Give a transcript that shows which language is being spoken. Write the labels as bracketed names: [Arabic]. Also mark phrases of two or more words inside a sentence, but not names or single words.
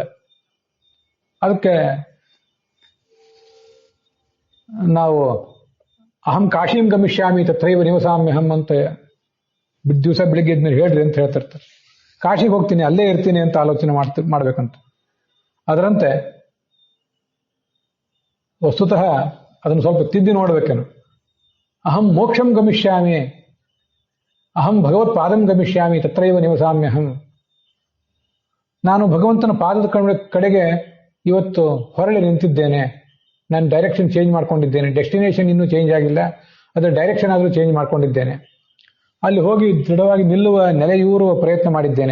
[Kannada] ಅದಕ್ಕೆ ನಾವು [Sanskrit] ಅಹಂ ಕಾಶಿಂ ಗಮಿಷ್ಯಾಮಿ ತತ್ರೈವ ನಿವಸಾಮ್ಯಹಂ [Kannada] ಅಂತ ದಿವಸ ಬೆಳಿಗ್ಗೆ ಇದ್ಮೇಲೆ ಹೇಳ್ರಿ ಅಂತ ಹೇಳ್ತಿರ್ತಾರೆ. ಕಾಶಿಗೆ ಹೋಗ್ತೀನಿ, ಅಲ್ಲೇ ಇರ್ತೀನಿ ಅಂತ ಆಲೋಚನೆ ಮಾಡ್ಬೇಕಂತ. ಅದರಂತೆ ವಸ್ತುತಃ ಅದನ್ನು ಸ್ವಲ್ಪ ತಿದ್ದಿ ನೋಡ್ಬೇಕೇನು. [Sanskrit] ಅಹಂ ಮೋಕ್ಷಂ ಗಮಿಷ್ಯಾಮಿ, ಅಹಂ ಭಗವತ್ ಪಾದಂ ಗಮಿಷ್ಯಾಮಿ ತತ್ರೈವ ನಿವಸಾಮ್ಯಹಂ. [Kannada] ನಾನು ಭಗವಂತನ ಪಾದದ ಕಡೆಗೆ ಇವತ್ತು ಹೊರಳಿ ನಿಂತಿದ್ದೇನೆ. ನಾನು ಡೈರೆಕ್ಷನ್ ಚೇಂಜ್ ಮಾಡ್ಕೊಂಡಿದ್ದೇನೆ. ಡೆಸ್ಟಿನೇಷನ್ ಇನ್ನೂ ಚೇಂಜ್ ಆಗಿಲ್ಲ, ಅದರ ಡೈರೆಕ್ಷನ್ ಆದರೂ ಚೇಂಜ್ ಮಾಡ್ಕೊಂಡಿದ್ದೇನೆ. ಅಲ್ಲಿ ಹೋಗಿ ದೃಢವಾಗಿ ನಿಲ್ಲುವ, ನೆಲೆಯೂರುವ ಪ್ರಯತ್ನ ಮಾಡಿದ್ದೇನೆ.